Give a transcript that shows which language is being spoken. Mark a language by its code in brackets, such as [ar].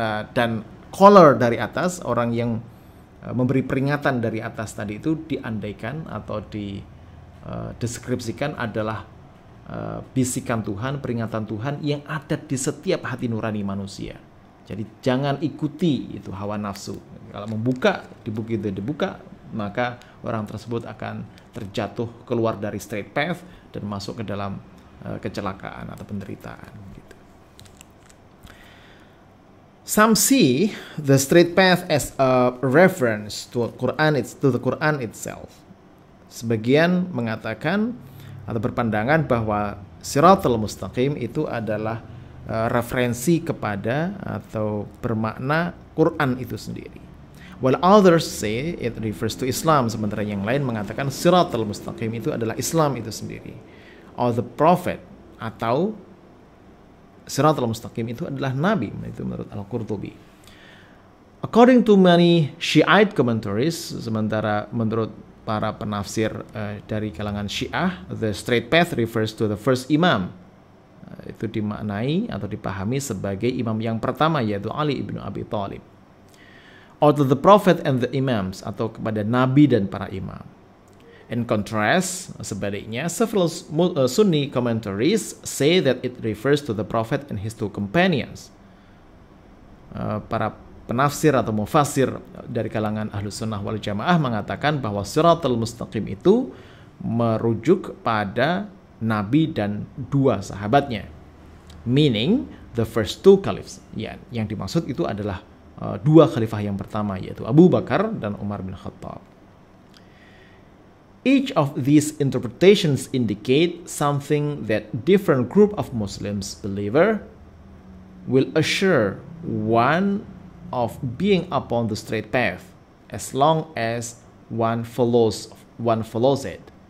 [id] Dan caller dari atas, orang yang memberi peringatan dari atas tadi itu diandaikan atau dideskripsikan adalah bisikan Tuhan, peringatan Tuhan yang ada di setiap hati nurani manusia. Jadi jangan ikuti itu hawa nafsu. Kalau membuka, dibuka, maka orang tersebut akan terjatuh keluar dari straight path dan masuk ke dalam kecelakaan atau penderitaan. Gitu. [en] Some see the straight path as a reference to the Quran itself. [id] Sebagian mengatakan atau berpandangan bahwa Siratal Mustaqim itu adalah referensi kepada atau bermakna Quran itu sendiri. [en] While others say it refers to Islam, [id] sementara yang lain mengatakan Siratal Mustaqim itu adalah Islam itu sendiri, [en] or the Prophet, [id] atau Siratal Mustaqim itu adalah Nabi, itu menurut Al-Qurtubi. [en] According to many Shiite commentaries, [id] sementara menurut para penafsir dari kalangan Syiah, [en] the straight path refers to the first imam. [id] Itu dimaknai atau dipahami sebagai imam yang pertama, yaitu Ali ibn Abi Thalib. [en] Or to the prophet and the imams, [id] atau kepada nabi dan para imam. [en] In contrast, [id] sebaliknya, [en] several Sunni commentaries say that it refers to the prophet and his two companions. [id] Para penafsir atau mufassir dari kalangan Ahlus Sunnah wal Jamaah mengatakan bahwa Siratal Mustaqim itu merujuk pada Nabi dan dua sahabatnya, [en] meaning the first two caliphs. [id] Ya, yang dimaksud itu adalah dua khalifah yang pertama, yaitu Abu Bakar dan Umar bin Khattab. [en] Each of these interpretations indicate something that different group of Muslims believer will assure one of being upon the straight path as long as one follows it.